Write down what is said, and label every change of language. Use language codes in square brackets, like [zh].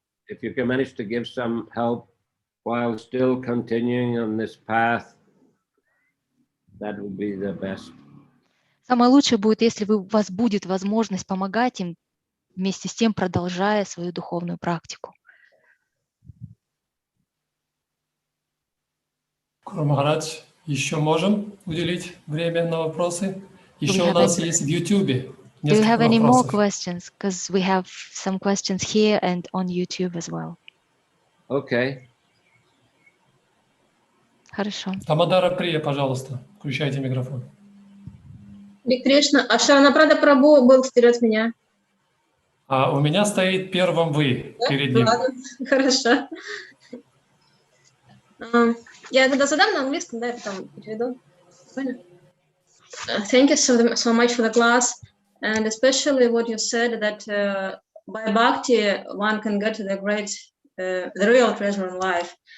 [en] If you can manage to give some help while still continuing on this path, that would be the best. [ru] Самое лучшее будет, если у вас будет возможность помогать им, вместе с тем продолжая свою духовную практику. Гуру Махарадж, еще можем уделить время на вопросы? Еще у нас есть в YouTube [en] Do you have [ru] несколько [en] any more [ru] вопросов. [en] questions? Because we have some questions here and on YouTube as well. Okay. [ru] Хорошо. Тамадара Прия, пожалуйста, включайте микрофон. Харе Кришна, а Шаранапрада Прабху был вперед меня. А у меня стоит первым вы перед ним. Ладно, хорошо. Я тогда задам на английском, да, я потом переведу. [en] Thank you so much for the class, and especially what you said that by bhakti one can get to the real treasure in life.